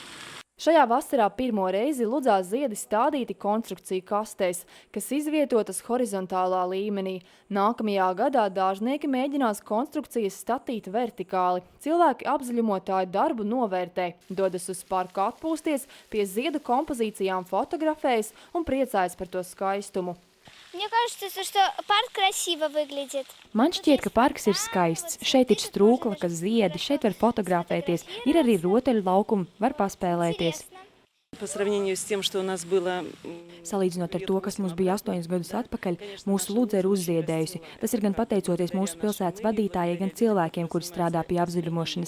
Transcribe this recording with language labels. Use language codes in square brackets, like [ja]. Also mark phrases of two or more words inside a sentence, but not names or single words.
[lv] Šajā vasarā pirmo reizi Ludzā ziedi stādīti konstrukciju kastēs, kas izvietotas horizontālā līmenī. Nākamajā gadā dārznieki mēģinās konstrukcijas statīt vertikāli. Cilvēki apzaļumotāju darbu novērtē, dodas uz parku atpūsties, pie ziedu kompozīcijām fotografējas un priecājas par to skaistumu. [ru] Мне кажется, что парк красиво выглядит. [lv] Man šķiet, ka parks ir skaists. Šeit ir strūklakas, ziedi, šeit var fotografēties. Ir arī rotaļu laukumi, var paspēlēties. Salīdzinot ar to, kas mums bija 8 gadus atpakaļ, mūsu Ludza ir uzziedējusi. Tas ir gan pateicoties mūsu pilsētas vadītājai, gan cilvēkiem, kuri strādā pie apzaļumošanas.